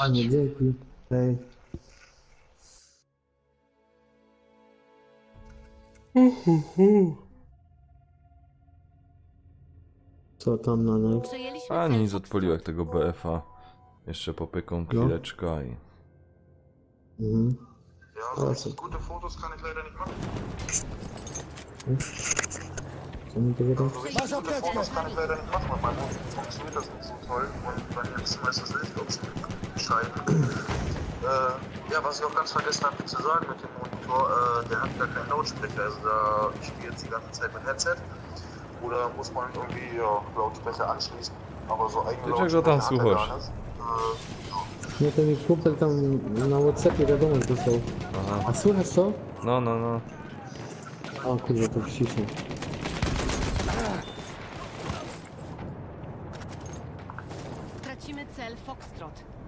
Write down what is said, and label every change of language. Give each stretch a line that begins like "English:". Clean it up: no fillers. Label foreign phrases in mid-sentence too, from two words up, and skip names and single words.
Polish: Panie, dzięki. Hej. Co tam na nas? Przejęliśmy A cel nic, Foxtrot. odpaliłem tego BF-a. Jeszcze popyką chwileczkę i... Mhm.
German: Ja, so gute Fotos kann ich leider nicht machen.
Polish: Co mi to wiadomo?
German: So richtig gute Fotos kann ich leider nicht machen, weil mein Monitor funktioniert das nicht so toll und bei mir ist meistens Lichtoption entscheidend. Ja, was ich auch ganz vergessen habe zu sagen mit dem Monitor, der hat gar keinen Lautsprecher, also da ich spiele jetzt die ganze Zeit mit Headset. Oder muss man irgendwie ja, Lautsprecher anschließen, aber so eigene
Polish: Czego tam
German: Lautsprecher hat er
Polish: słuchasz?
German: gar nicht.
Polish: Nie, to mi kumpel tam na WhatsAppie wiadomość wysłał. Aha. A słychać co? No, no, no. O kurde, to ciszę. Tracimy cel Foxtrot.